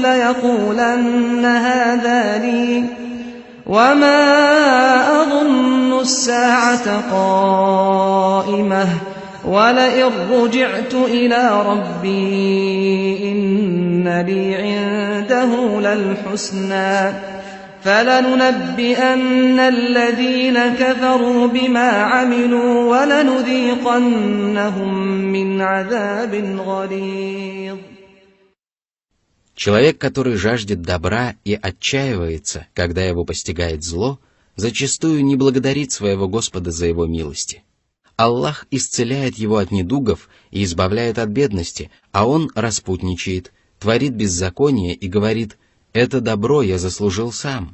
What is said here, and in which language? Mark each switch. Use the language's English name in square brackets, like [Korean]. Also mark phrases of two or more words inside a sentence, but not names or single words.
[Arabic] لَيَقُولَنَّ هَٰذَا لِي وَمَا أَظُنُّ السَّاعَةَ قَائِمَةً وَلَئِن رُّجِعْتُ إِلَىٰ رَبِّي إِنَّ لِي عِندَهُ لَلْحُسْنَىٰ فَلَنُنَبِّئَنَّ الَّذِينَ كَفَرُوا بِمَا عَمِلُوا وَلَنُذِيقَنَّهُم مِّنْ عَذَابٍ غَلِيظٍ. [Russian] Человек, который жаждет добра и отчаивается, когда его постигает зло, зачастую не благодарит своего Господа за его милости. Аллах исцеляет его от недугов и избавляет от бедности, а он распутничает, творит беззаконие и говорит: «Это добро я заслужил сам.